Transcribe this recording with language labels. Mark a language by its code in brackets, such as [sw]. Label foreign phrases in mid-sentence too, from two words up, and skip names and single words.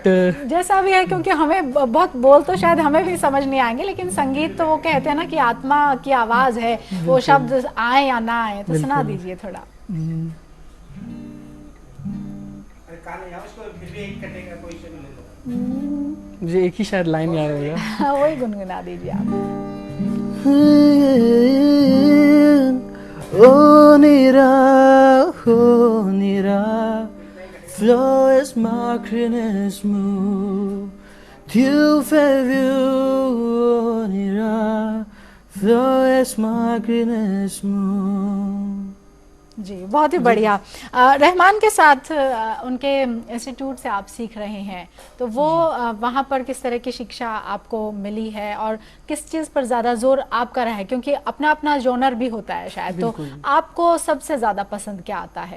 [hi] जैसा भी है, क्योंकि हमें बहुत बोल तो शायद हमें भी समझ नहीं आएंगे, लेकिन संगीत तो वो कहते हैं ना कि आत्मा की आवाज़ है, वो शब्द आए या ना आए, तो सुना दीजिए थोड़ा। कान है उसको फिर भी एक कटेगा कोई से ले लो। मुझे एक ही शायद लाइन याद होगा। वही गुनगुना दीजिए आप। Onira, flow is macrinus mu, tu fevu, onira, flow is macrinus mu। जी, बहुत ही बढ़िया। रहमान के साथ उनके इंस्टीट्यूट से आप सीख रहे हैं, तो वो वहाँ पर किस तरह की शिक्षा आपको मिली है और किस चीज़ पर ज़्यादा जोर आपका रहा है, क्योंकि अपना अपना जॉनर भी होता है शायद, तो आपको सबसे ज़्यादा पसंद क्या आता है?